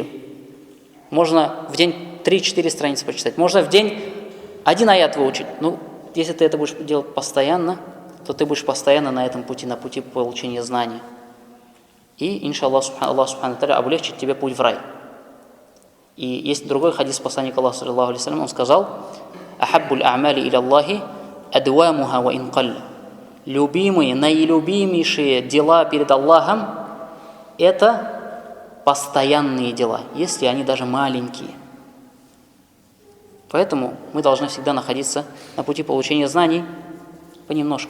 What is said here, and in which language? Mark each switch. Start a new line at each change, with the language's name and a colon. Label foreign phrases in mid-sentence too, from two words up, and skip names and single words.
Russian: Можно в день 3-4 страницы почитать. Можно в день 1 аят выучить. Если ты это будешь делать постоянно, то ты будешь постоянно на этом пути, на пути получения знаний. И, иншаллах,
Arabic: الله سبحانه وتعالى
Russian: облегчит тебе путь в рай. И есть другой хадис посланника Аллаха,
Arabic: صلى الله عليه وسلم, он сказал: «أحب الأعمال إلى الله أدومها وإن قل».
Russian: Любимые, наилюбимейшие дела перед Аллахом – это постоянные дела, если они даже маленькие. Поэтому мы должны всегда находиться на пути получения знаний понемножку.